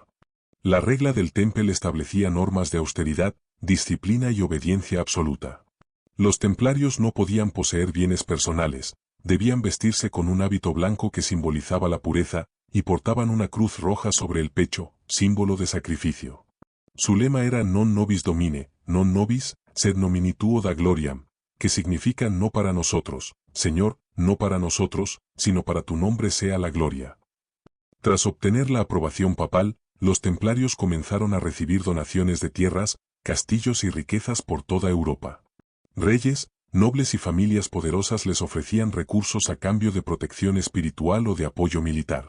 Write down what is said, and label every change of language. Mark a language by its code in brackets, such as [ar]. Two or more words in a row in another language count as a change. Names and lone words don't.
[es] La regla del Temple establecía normas de austeridad, disciplina y obediencia absoluta. Los templarios no podían poseer bienes personales, debían vestirse con un hábito blanco que simbolizaba la pureza, y portaban una cruz roja sobre el pecho, símbolo de sacrificio. Su lema era [la] non nobis domine, non nobis, sed nomini tuo da gloriam, [es] que significa no para nosotros, Señor, no para nosotros, sino para tu nombre sea la gloria. Tras obtener la aprobación papal, los templarios comenzaron a recibir donaciones de tierras, castillos y riquezas por toda Europa. Reyes, nobles y familias poderosas les ofrecían recursos a cambio de protección espiritual o de apoyo militar.